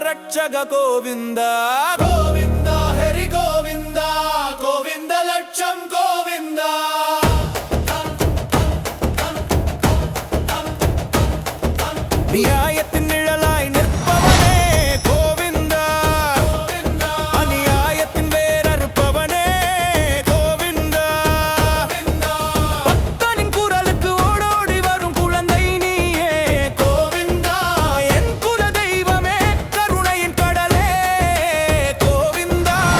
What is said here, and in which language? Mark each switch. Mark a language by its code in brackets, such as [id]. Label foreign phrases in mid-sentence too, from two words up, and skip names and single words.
[te] రక్షక గోవింద గోవింద హరి గోవింద గోవింద లక్ష్యం గోవింద [ta] நியாயத்தின் நிழலாய் நிற்பவனே கோவிந்தா அநியாயத்தின் வேறறுப்பவனே கோவிந்தா பக்தனின் குரலுக்கு ஓடோடி வரும் குழந்தை நீயே கோவிந்தா என் குல தெய்வமே கருணையின் கடலே கோவிந்தா